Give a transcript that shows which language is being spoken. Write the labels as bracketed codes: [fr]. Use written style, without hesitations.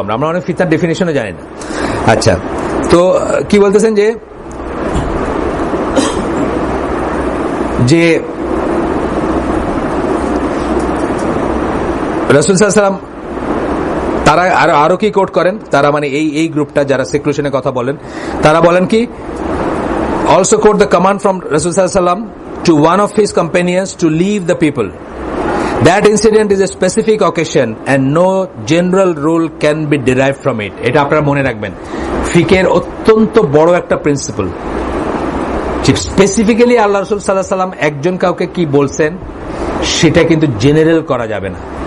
[bn] আমরা অনেক ফিতনার ডেফিনেশনও জানি না। আচ্ছা, তো কি বলতেছেন যে রাসূল সাল্লাল্লাহু আলাইহি ওয়াসাল্লাম তারা আরো কি কোট করেন, তারা মানে এই গ্রুপটা যারা সেক্লুশনের কথা বলেন, তারা বলেন কি, [en] Also quote the command from রাসূল সাল্লাল্লাহু আলাইহি ওয়াসাল্লাম to one of his companions to leave the people. That incident is a specific occasion and no general rule can be derived from it. [bn] এটা আপনারা মনে রাখবেন, ফিকের অত্যন্ত বড় একটা প্রিন্সিপল। স্পেসিফিক্যালি আল্লাহ রাসূল সাল্লাল্লাহু আলাইহি ওয়াসাল্লাম একজন কাউকে কি বলছেন সেটা কিন্তু জেনারেল করা যাবে না।